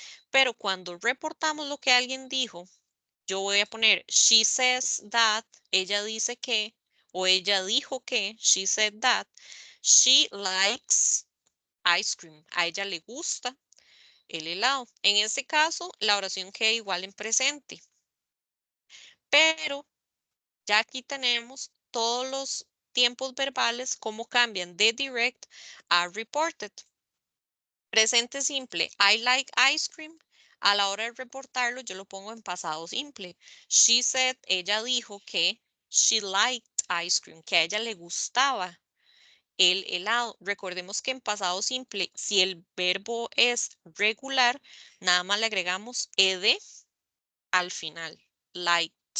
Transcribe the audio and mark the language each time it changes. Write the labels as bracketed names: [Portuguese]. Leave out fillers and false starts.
[Spanish] Pero cuando reportamos lo que alguien dijo, yo voy a poner [English] she says that, [Spanish] ella dice que, o ella dijo que, [English] she said that, she likes ice cream, [Spanish] a ella le gusta el helado. En este caso, la oración queda igual en presente. Pero ya aquí tenemos todos los tiempos verbales, cómo cambian de direct a reported. [English] Presente simple, I like ice cream. [Spanish] A la hora de reportarlo, yo lo pongo en pasado simple. [English] She said, [Spanish] ella dijo que [English] she liked ice cream, [Spanish] que a ella le gustaba el helado. Recordemos que en pasado simple, si el verbo es regular, nada más le agregamos ed al final, liked.